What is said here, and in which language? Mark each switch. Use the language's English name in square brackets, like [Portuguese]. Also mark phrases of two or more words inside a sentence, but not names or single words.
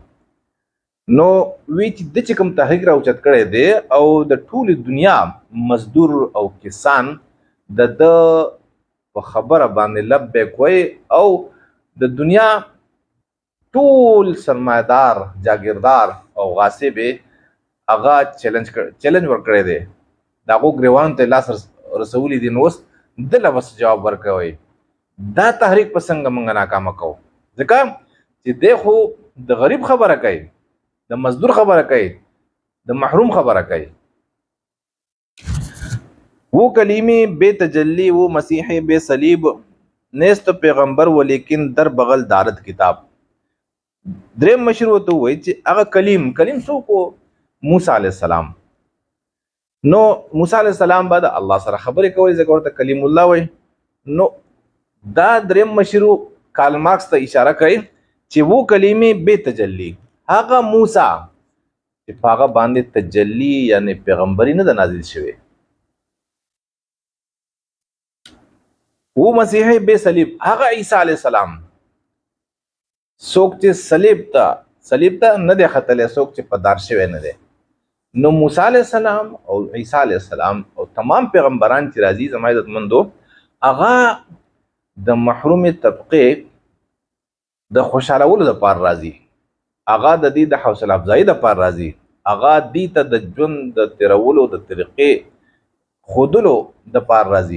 [Pashto] نو وی چې د چې کوم تحریک راوچت کړی دی او د ټولې دنیا مزدور او کسان د په خبره باندې لبیک وایي او د دنیا ټول سرمایدار جاگیردار او غاصب هغه چیلنج ورکړی دی، د هغو ګریوانو ته لاس رسولی دي، نو اوس دله بس جواب ورکوئ. دا تحریک په څنګه موږ ناکامه کوو، ځکه چې دی خو د غریب خبره کوي، د مزدور خبره کوي، د محروم خبره کوي. [Persian] وہ کلیمی بے تجلی وہ مسیح بے صلیب نیست پیغمبر و لیکن در بغل دارت کتاب. [Pashto] دریم مشر ورته وایي چې هغه کلیم څوک و؟ موسی علیه السلام. نو موسی علیه السلام به د الله سره خبرې کولې ځکه ورته کلیم الله وایي. نو دا دریم مشر کارل مارکس ته اشاره کوي چې [Persian] وہ کلیمی بے تجلی، [Pashto] هغه موسی چې په هغه باندې تجلی یعنی پیغمبري نه ده نازل شوې، [Persian] وہ مسیح بے صلیب [Pashto] هغه عیسی علیه السلام څوک چې صلیب ته نه دی ختلی، څوک چې په دار شوی نه دی. نو موسی علیه السلام او عیسی علیه السلام او تمام پیغمبران چې راځي زما عزتمندو، هغه د محروم طبقې د خوشالولو د پار راځي، هغه د دې د حوصله افزایی د پار راځي، هغه دې ته د ژوند د تیرولو د طریقې خودلو د پار راځي.